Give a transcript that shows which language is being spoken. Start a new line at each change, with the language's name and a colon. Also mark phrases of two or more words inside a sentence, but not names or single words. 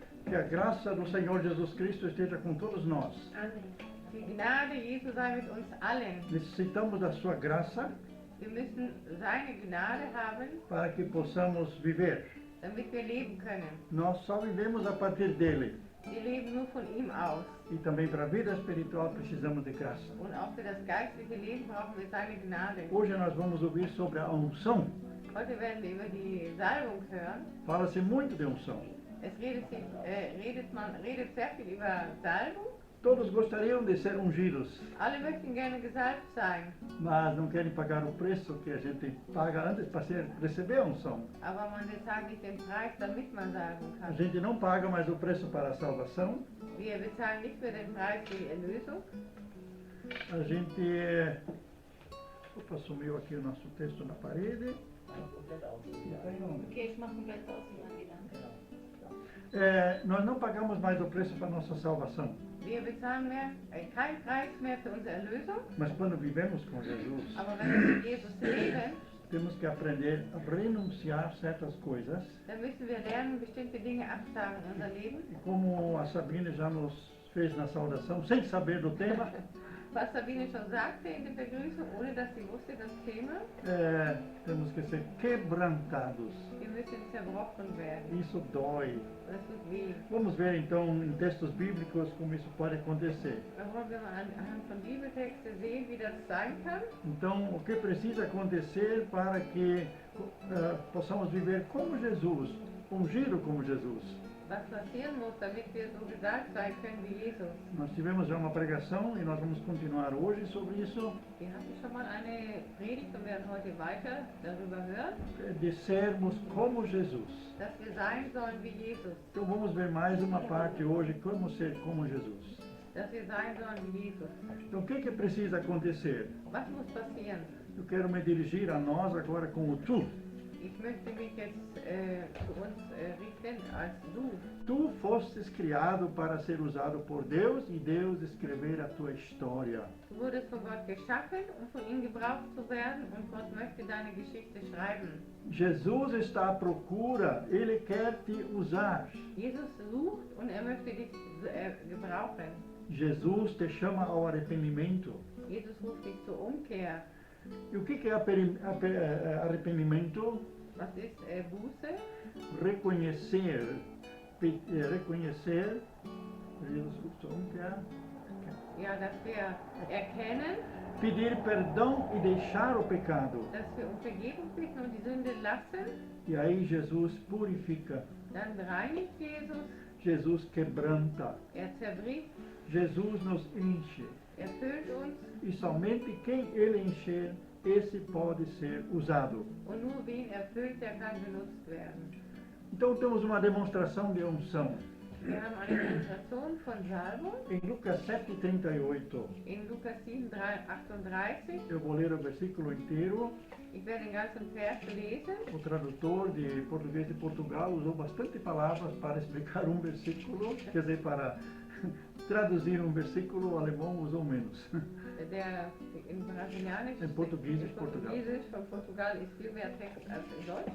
Portuguese: Que a graça do Senhor Jesus Cristo esteja com todos nós. Amém.
German: Die Gnade Jesu sei mit uns allen.
Portuguese: Necessitamos da sua graça
German: Wir müssen seine Gnade haben,
Portuguese: para que possamos viver.
German: damit wir leben können.
Portuguese: Nós só vivemos a partir dele.
German: Wir leben nur von ihm aus.
Portuguese: E também para a vida espiritual precisamos de graça.
German: Und auch für das geistliche Leben brauchen wir seine Gnade.
Portuguese: Hoje nós vamos ouvir sobre a unção.
German: Heute werden wir über die Salbung hören.
Portuguese: Fala-se muito de unção.
German: Es redet sehr viel über Salbung.
Portuguese: Todos gostariam de ser ungidos,
German: Alle möchten gerne gesalbt sein,
Portuguese: mas não querem pagar o preço que a gente paga antes para receber a unção.
German: aber man bezahlt nicht den Preis, damit man salben
Portuguese: A
German: kann.
Portuguese: gente não paga mais o preço para a salvação.
German: Wir bezahlen nicht für den Preis die Erlösung.
Portuguese: A gente... Opa, sumiu aqui o nosso texto na parede.
German: Okay, ich mache komplett aus und dann wieder.
Portuguese: Nós não pagamos mais o preço para a nossa salvação.
German: Wir bezahlen keinen Preis mehr für unsere Erlösung,
Portuguese: Mas quando vivemos com Jesus,
German: aber wenn wir mit Jesus leben,
Portuguese: temos que aprender a renunciar certas coisas.
German: dann müssen wir lernen, bestimmte Dinge abzusagen in unser Leben.
Portuguese: E como a Sabine já nos fez na saudação, sem saber do tema,
German: Was Sabine schon sagte in der Begrüßung, ohne dass sie wusste, das Thema,
Portuguese: temos que ser quebrantados.
German: wir müssen zerbrochen werden.
Portuguese: Isso dói.
German: Das tut weh.
Portuguese: Vamos ver então em textos bíblicos como isso pode acontecer.
German: Da wollen wir mal anhand von Bibeltexten sehen, wie das sein kann.
Portuguese: Então, o que precisa acontecer para que possamos viver como Jesus, ungido como Jesus?
German: Was passieren muss, damit wir so gesalbt sein können wie Jesus.
Portuguese: Nós tivemos já uma pregação e nós vamos continuar hoje sobre isso,
German: Wir hatten schon mal eine Predigt und werden heute weiter darüber hören,
Portuguese: de sermos como Jesus.
German: dass wir sein sollen wie Jesus.
Portuguese: Então vamos ver mais uma parte hoje, como ser como Jesus.
German: Dass wir sein sollen wie Jesus.
Portuguese: Então o que precisa acontecer?
German: Was muss passieren?
Portuguese: Eu quero me dirigir a nós agora com o tu.
German: Ich möchte mich jetzt zu uns richten als du.
Portuguese: Tu fostes criado para ser usado por Deus e Deus escrever a tua história.
German: Du wurdest von Gott geschaffen, um von ihm gebraucht zu werden und Gott möchte deine Geschichte schreiben.
Portuguese: Jesus está à procura, Ele quer te usar.
German: Jesus sucht und er möchte dich gebrauchen.
Portuguese: Jesus te chama ao arrependimento.
German: Jesus ruft dich zur Umkehr.
Portuguese: E o que é arrependimento?
German: Was ist Buße?
Portuguese: Reconhecer, reconhecer,
German: Jesus zur Umkehr, Ja, dass wir erkennen,
Portuguese: pedir perdão e deixar o pecado.
German: dass wir um Vergebung bitten und die Sünde lassen.
Portuguese: E aí Jesus purifica,
German: Dann reinigt Jesus,
Portuguese: Jesus quebranta,
German: zerbricht,
Portuguese: Jesus nos enche.
German: füllt uns
Portuguese: E somente quem Ele encher, esse pode ser usado.
German: und nur wen füllt, der kann benutzt werden.
Portuguese: Então temos uma demonstração de unção.
German: Wir haben eine Demonstration von Salbung
Portuguese: Em Lucas 7,38,
German: in Lukas 7, 38.
Portuguese: eu vou ler o versículo inteiro.
German: Ich werde den ganzen Vers lesen.
Portuguese: O tradutor de português de Portugal usou bastante palavras para explicar um versículo, quer dizer, para traduzir um versículo, o alemão usou menos.
German: Der in Brasilianisch, In Portugiesisch Portugal. Portugiesisch von Portugal ist viel mehr Text als in Deutsch,